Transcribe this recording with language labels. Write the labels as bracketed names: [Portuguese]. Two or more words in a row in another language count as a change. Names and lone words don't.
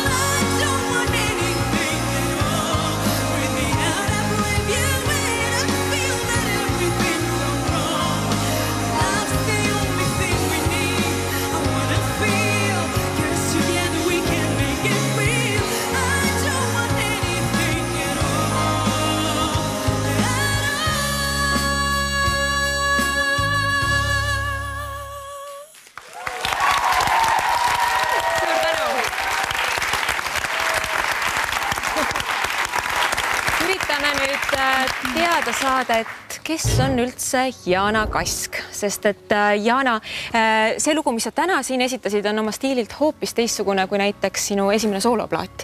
[English] I don't want anything at all. Breathe me out, I breathe you in. I feel that everything's so wrong. Love's the only thing we need. I wanna feel, 'cause together we can make it real. I don't want anything at all. [Estonian] Suur tänu! Üritame nüüd teada saada, et kes on üldse Jana Kask, sest et Jana, see lugu, mis sa täna siin esitasid, on oma stiililt hoopis teistsugune kui näiteks sinu esimene sooloplaat.